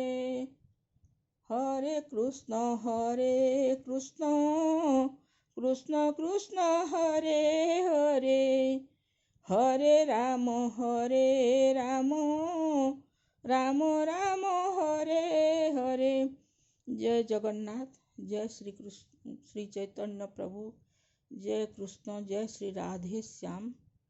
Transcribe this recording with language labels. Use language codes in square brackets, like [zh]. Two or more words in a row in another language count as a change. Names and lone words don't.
[sa] ହରେ କୃଷ୍ଣ କୃଷ୍ଣ କୃଷ୍ଣ ହରେ ହରେ। ହରେ ରାମ ରାମ ରାମ ହରେ ହରେ। [hi] जय जगन्नाथ। जय श्री कृष्ण श्री चैतन्य प्रभु। जय कृष्ण जय श्री राधे श्याम।